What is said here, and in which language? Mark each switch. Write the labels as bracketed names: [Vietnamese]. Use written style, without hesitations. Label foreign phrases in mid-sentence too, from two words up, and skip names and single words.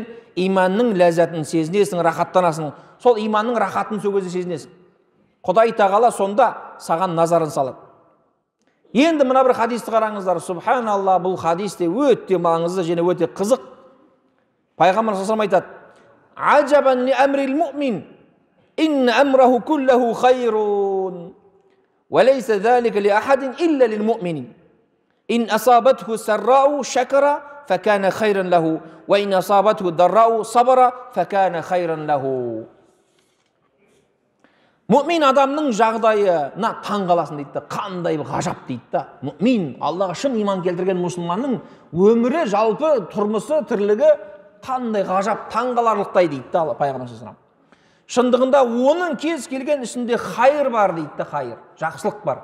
[Kazakh] Иманның ләззатын сезінесің, рахаттанасың. Сол иманның рахатын сол кезде сезінесің. Құдай Тағала сонда саған назарын салады. Енді мына бір хадисті қараңыздар. Субханалла, бұл хадис те өте маңызды және өте қызық. [Arabic] Пайғамбар صلى الله عليه وسلم айтады: "عجبا لأمر المؤمن إن أمره كله خير وليس ذاك لأحد إلا للمؤمن. إن أصابته سراء شكر فكان خيرا له وإن أصابته ضراء صبر فكان خيرا له." [Kazakh] Мүмин адамның жағдайына таң қаласың дейді, қандай ғажап дейді да. Мүмин, Аллаға шын иман келтірген мұсылманның өмірі, жалпы тұрмысы, тірлігі қандай ғажап, таң қаларлықтай дейді да пайғамбар [Arabic] صلى الله عليه وسلم. [Kazakh] Шындығында оның кез келген ісінде хайыр бар дейді да, хайыр, жақсылық бар.